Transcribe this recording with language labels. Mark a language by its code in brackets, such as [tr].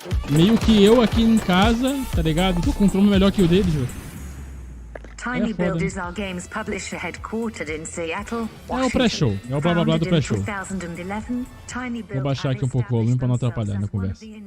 [pt] Meio que eu aqui em casa, tá ligado? Tô com um chroma melhor que o deles, velho. [en] Tiny Build is our games publisher headquartered in Seattle. [pt] É o pré-show, é o blá blá blá do pré-show. Vou baixar aqui um pouco o volume pra não atrapalhar na conversa.